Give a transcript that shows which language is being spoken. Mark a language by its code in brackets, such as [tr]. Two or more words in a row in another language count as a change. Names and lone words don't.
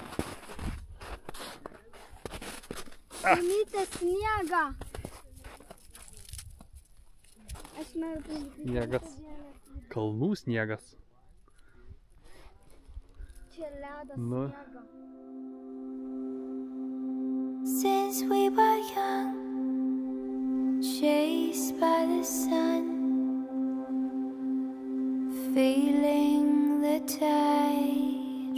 [lt] Mamytė, sniegą! Aš noriu pamatyti. Sniegas. Kalnų sniegas. Čia ledas Nu. sniego. [en] Since we were young, chased by the sun, feeling the tide.